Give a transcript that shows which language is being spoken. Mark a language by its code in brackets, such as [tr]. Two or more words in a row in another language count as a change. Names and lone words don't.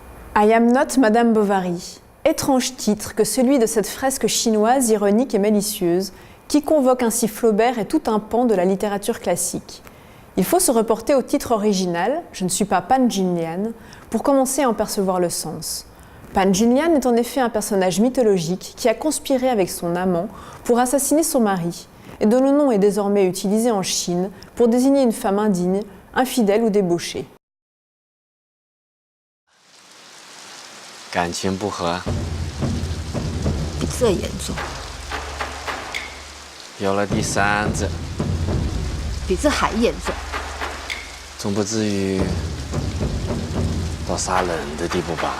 [en] I am not Madame Bovary. [fr] Étrange titre que celui de cette fresque chinoise ironique et malicieuse qui convoque ainsi Flaubert et tout un pan de la littérature classique. Il faut se reporter au titre original, Je ne suis pas Pan Jinlian, pour commencer à en percevoir le sens. Pan Jinlian est en effet un personnage mythologique qui a conspiré avec son amant pour assassiner son mari et dont le nom est désormais utilisé en Chine pour désigner une femme indigne, infidèle ou débauchée. [zh] 感情不和，比这严重，有了第三者，比这还严重。总不至于到杀人的地步吧？